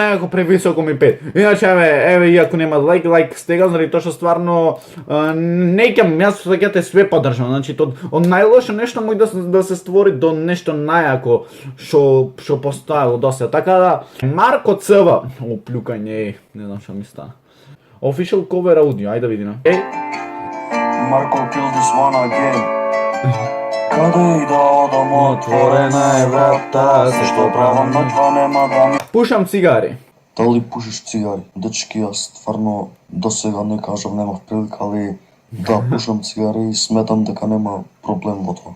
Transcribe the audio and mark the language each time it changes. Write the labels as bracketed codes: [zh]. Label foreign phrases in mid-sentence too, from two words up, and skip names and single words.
[mk] Некако превисоко ми пет. Иначе еве иако нема лайк стега, заради тоа што стварно не ќам јас сакате све поддржам. Значи од најлошо нешто може да се створи до нешто најако што постоело до сега. Така да Марко Цва, оплюкање, не знам што ми стана. [en] Official cover audio, [mk] ајде да видиме. [en] Marco kill this one again. [mk] Каде и да одам, отворена е врата, се што правам ноќва нема да ми... Пушам цигари. Дали пушиш цигари? Дечки, јас стварно до сега не кажав, немав прилика, али да, пушам цигари и сметам дека нема проблем во тоа.